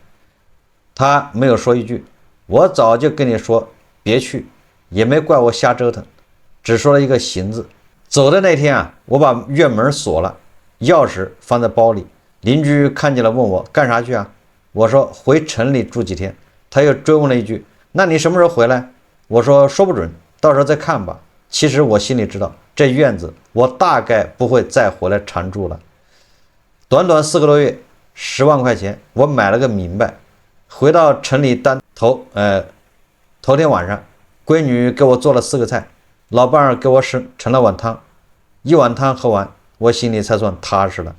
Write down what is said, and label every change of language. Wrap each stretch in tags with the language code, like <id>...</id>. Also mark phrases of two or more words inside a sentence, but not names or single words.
<zh>她沒有說一句，我早就跟你說別去，也沒怪我瞎折騰，只說了一個行字。走的那天啊，我把院門鎖了，鑰匙放在包裡。鄰居看見了問我幹啥去啊？我說回城裡住幾天。他又追問了一句，那你什麼時候回來？我說說不準，到時候再看吧。其實我心裡知道，這院子我大概不會再回來常住了。短短4個多月，10萬塊錢我買了個明白。回到城裡頭天晚上，閨女給我做了4個菜，老伴兒給我盛了碗湯，一碗湯喝完， 我心裡才算踏實了。</zh>